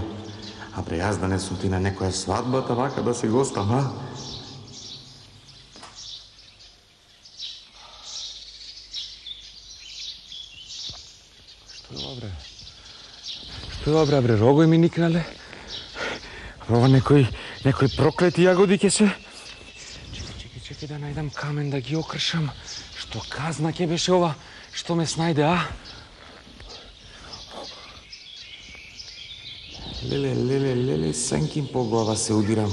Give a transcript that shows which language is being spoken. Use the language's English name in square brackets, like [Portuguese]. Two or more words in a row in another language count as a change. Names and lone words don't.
[Macedonian] A bre, jaz da ne sam ti na nekoja svadba tavaka da se gostam, a? Što je ovo, bre, rogoj mi niknale? Ова некој проклети јагоди ќе се... Чекай да најдам камен да ги окршам. Што казна ќе беше ова, што ме снајде, а? Леле, сенким по глава се удирам.